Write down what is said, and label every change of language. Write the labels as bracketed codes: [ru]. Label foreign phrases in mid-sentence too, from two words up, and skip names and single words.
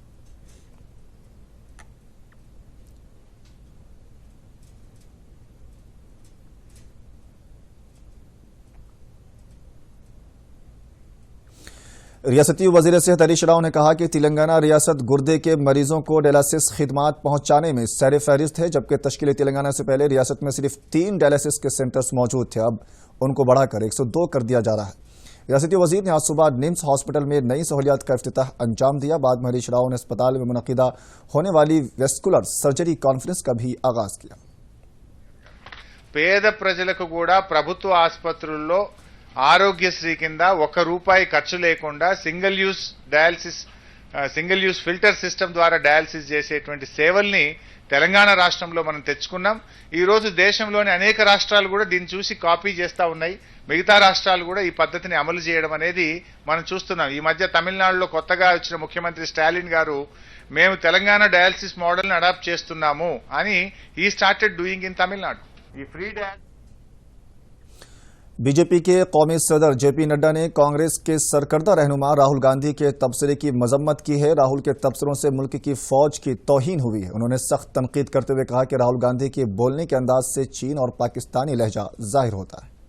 [ur] ریاستی وزیر صحت ہریش راؤ نے کہا کہ تلنگانہ ریاست گردے کے مریضوں کو ڈائلیسس خدمات پہنچانے میں سر فہرست ہے، جبکہ تشکیل تلنگانہ سے پہلے ریاست میں صرف 3 ڈائلیسس کے سینٹرز موجود تھے. اب انکو بڑھاکر 102 کر دیا جا رہا ہے۔ ریاستی وزیر نے آج صبح نمس ہاسپٹل میں نئی سہولیات کا افتتاح انجام دیا. بعد میں ہریش راؤ نے اسپتال میں منعقدہ ہونے والی [en] vascular surgery conference [ur] کا بھی آغاز کیا. [te] పేద ప్రజలకు కూడా ప్రభుత్వ ఆసుపత్రుల్లో ఆరోగ్యశ్రీ కింద ₹1 ఖర్చు లేకుండా [en] single use filter system [te] ద్వారా డయాలసిస్ చేసేటువంటి సేవల్ని తెలంగాణ రాష్ట్రంలో మనం తెచ్చుకున్నాం. ఈ రోజు దేశంలోని అనేక రాష్ట్రాలు కూడా దీన్ని చూసి కాపీ చేస్తా ఉన్నాయి. మిగతా రాష్ట్రాలు కూడా ఈ పద్ధతిని అమలు చేయడం అనేది మనం చూస్తున్నాం. ఈ మధ్య తమిళనాడులో కొత్తగా వచ్చిన ముఖ్యమంత్రి స్టాలిన్ గారు మేము తెలంగాణ డయాలసిస్ మోడల్ని అడాప్ట్ చేస్తున్నాము అని [en] he started doing in [te] తమిళనాడు. ఈ ఫ్రీ [ur] بی جے پی کے قومی صدر جے پی نڈا نے کانگریس کے سرکردہ رہنما راہل گاندھی کے تبصرے کی مذمت کی ہے. راہل کے تبصروں سے ملک کی فوج کی توہین ہوئی ہے۔ انہوں نے سخت تنقید کرتے ہوئے کہا کہ راہل گاندھی کے بولنے کے انداز سے چین اور پاکستانی لہجہ ظاہر ہوتا ہے.